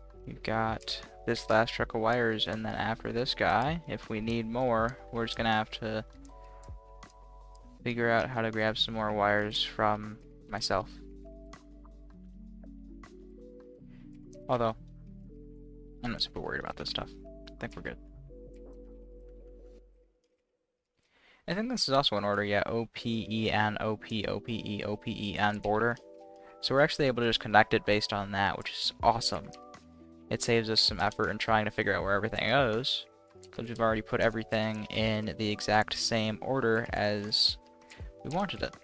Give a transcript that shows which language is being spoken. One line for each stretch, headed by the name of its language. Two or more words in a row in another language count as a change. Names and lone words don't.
English: we've got this last truck of wires, and then after this guy, if we need more, we're just gonna have to figure out how to grab some more wires from myself. Although, I'm not super worried about this stuff. I think we're good. I think this is also in order, yeah. O-P-E-N, O-P, O-P-E, O-P-E-N border. So we're actually able to just connect it based on that, which is awesome. It saves us some effort in trying to figure out where everything goes, because we've already put everything in the exact same order as we wanted it.